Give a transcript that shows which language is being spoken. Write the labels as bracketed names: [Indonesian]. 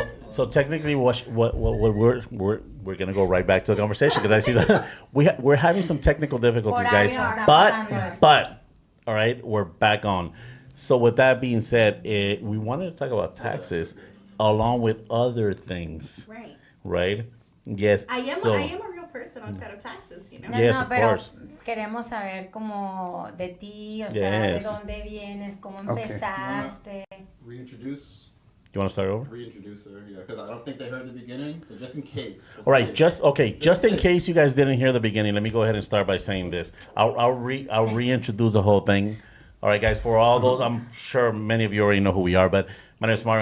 [English] So technically, what we're gonna go right back to the conversation because I see that we're having some technical difficulties, guys. But all right, we're back on. So with that being said, we wanted to talk about taxes along with other things. Right. Right. Yes. I am a real person outside of taxes, you know. Yes, of course. [Spanish] Queremos saber como de ti, o sea, de dónde vienes, cómo empezaste. [English] Reintroduce. You want to start over? Reintroduce her, yeah, because I don't think they heard the beginning, so just in case. All right, just in case you guys didn't hear the beginning, let me go ahead and start by saying this. I'll reintroduce the whole thing. All right, guys, for all those, I'm sure many of you already know who we are, but my name is Mario.